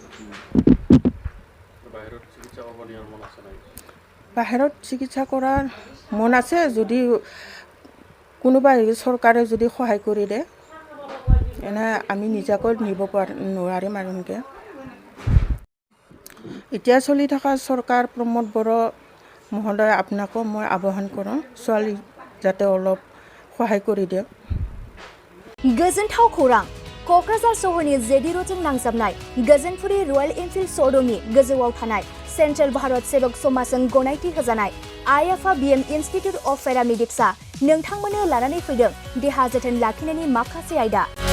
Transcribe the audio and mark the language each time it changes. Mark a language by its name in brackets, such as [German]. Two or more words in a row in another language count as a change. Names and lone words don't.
[Assamese] বাহিৰত চিকিৎসা কৰাৰ মন আছে, যদি কোনোবা চৰকাৰে যদি সহায় কৰি দিয়ে, এনে আমি নিজাকৈ নিব নোৱাৰিম আৰু এনেকৈ। এতিয়া চলি থকা চৰকাৰ প্ৰমোদ বড়ো মহোদয়, আপোনাকো মই আহ্বান কৰোঁ, ছোৱালী যাতে অলপ সহায় কৰি দিয়ক। [Bodo] गोजोनथाव खौरां। क'क्राझार सहरनि जेडि र'डजों नांजाबनाय गोजोनपुरी रयेल एनफिल्ड श'रुमनि गोजौआव थानाय सेन्ट्रेल भारत सेबक समाजजों गनायथि होजानाय IFSC इन्स्टिट्युट अफ पेरामेडिक्सआ नोंथांमोननो लानानै फैदों देहा जोथोन लाखिनायनि माखासे आयदा।